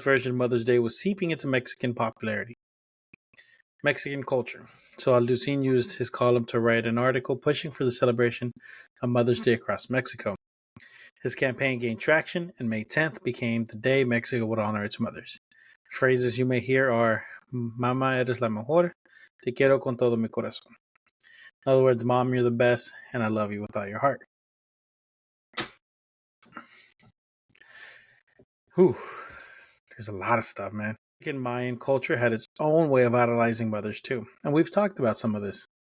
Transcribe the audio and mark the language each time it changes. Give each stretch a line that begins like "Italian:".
English: version of Mother's Day was seeping into Mexican popularity. Mexican culture. So Alucion used his column to write an article pushing for the celebration of Mother's Day across Mexico. His campaign gained traction, and May 10th became the day Mexico would honor its mothers. Phrases you may hear are,
Spanish: Mama, eres la mejor, te quiero con todo mi corazón.
English: In other words, Mom, you're the best, and I love you with all your heart. Whew. There's a lot of stuff, man. Mayan culture had its own way of idolizing mothers, too, and we've talked about some of this.